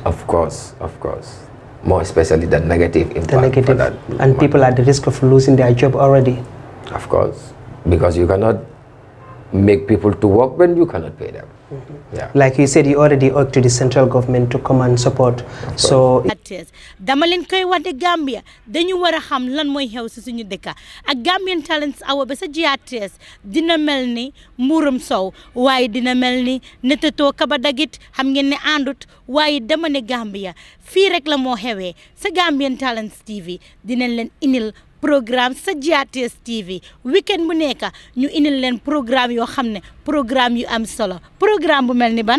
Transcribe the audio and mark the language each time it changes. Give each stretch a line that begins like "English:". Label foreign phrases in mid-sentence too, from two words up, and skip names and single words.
English: Of course, of course. More especially the negative impact. The negative. And people are at the risk of losing their job already. Of course. Because you cannot make people to work when you cannot pay them. Yeah. Like you said, you already urged to the central government to come and support. So
Wolof: dama leen koy wax de Gambia dañu war a xam lan mooy xew si suñu dëkk ak Gambian Talents Hour ba sa GRTS dina mel ni mbuurum sow waaye dina mel ni netatoo kaba dagit xam ngeen ne àndut waaye dama ne Gambia fii rek la moo xewee sa Gambian Talents TV dinañ leen inil programme sa GRTS TV weekend bu nekk ñu indil leen programme yoo xam ne programme yu am solo programme bu mel ni ban